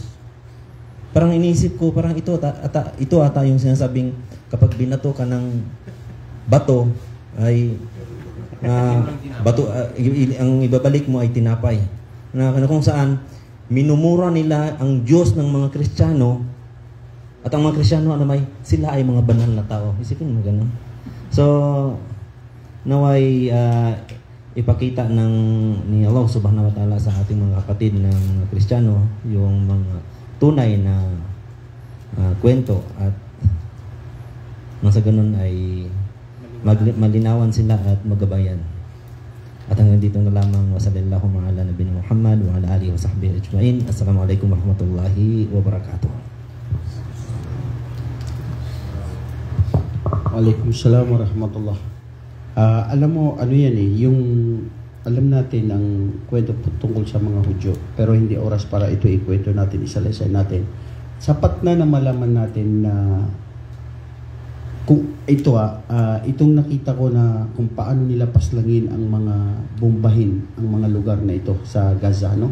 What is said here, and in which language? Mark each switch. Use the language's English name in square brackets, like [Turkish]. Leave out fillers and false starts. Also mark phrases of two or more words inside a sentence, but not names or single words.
[Filipino] Parang iniisip ko, parang ito ata yung sinasabing kapag binato ka ng bato ay ang ibabalik mo ay tinapay. Na kung saan minumura nila ang Diyos ng mga Kristiyano, at ang mga Kristiyano sila ay mga banal na tao. Isipin mo ganun. So naway ipakita ni [Arabic] الله سبحانه وتعالى [Filipino] sa ating mga kapatid ng mga Kristiyano yung mga tunay na kwento, at nang sa ganun ay malinawan sila at magabayan. At hanggang dito na lamang, [Arabic] وصلى الله على نبينا محمد وعلى آله وصحبه أجمعين. السلام عليكم ورحمة الله وبركاته. وعليكم السلام ورحمة الله. [Filipino] Alam mo, ano yan yung alam natin ang kwento tungkol sa mga Hudyo, pero hindi oras para ito ikwento natin, isalaysay natin. Sapat na malaman natin na kung itong nakita ko na kung paano nila paslangin ang mga bombahin, ang mga lugar na ito sa Gaza, no?